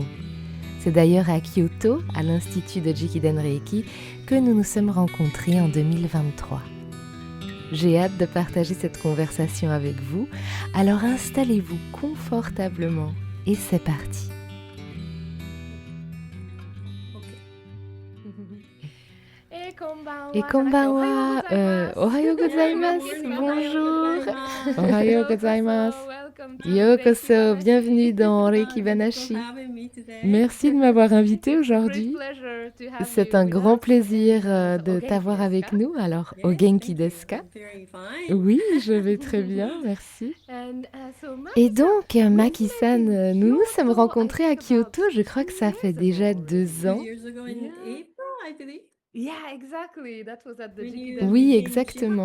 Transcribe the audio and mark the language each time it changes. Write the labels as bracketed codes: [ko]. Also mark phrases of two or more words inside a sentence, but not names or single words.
[fr] C'est d'ailleurs à Kyoto, à l'Institut de Jikiden Reiki, que nous nous sommes rencontrés en 2023. J'ai hâte de partager cette conversation avec vous, alors installez-vous confortablement et c'est parti. [ja] Et こんばんは、おはようございます, bonjour. おはようございます. [fr] Yokoso, bienvenue dans Reiki Banashi. Merci de m'avoir invité aujourd'hui. C'est un grand plaisir de t'avoir avec nous. Alors, [ja] お元気ですか? [fr] Oui, je vais très bien, merci. Et donc, Maki-san, nous nous sommes rencontrés à Kyoto, je crois que ça fait déjà 2 ans. Oui, exactement.